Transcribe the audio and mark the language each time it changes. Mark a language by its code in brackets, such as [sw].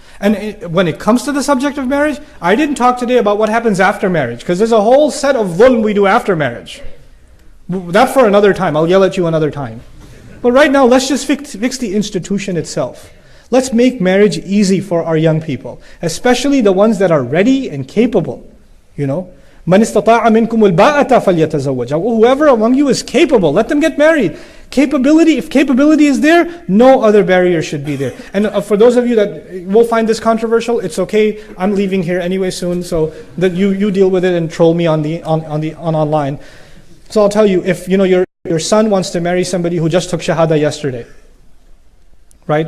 [en] And when it comes to the subject of marriage, I didn't talk today about what happens after marriage, because there's a whole set of dhulm we do after marriage. That for another time. I'll yell at you another time. But right now, let's just fix the institution itself. Let's make marriage easy for our young people, especially the ones that are ready and capable. You know, [ar] مَنِ اسْتَطَاعَ مِنْكُمُ الْبَاءَةَ فَلْيَتَزَوَّجْ. [en] Whoever among you is capable, let them get married. If capability is there, no other barrier should be there. And for those of you that will find this controversial, it's okay. I'm leaving here anyway soon, so that you deal with it and troll me on online. So I'll tell you, if your son wants to marry somebody who just took shahada yesterday, right?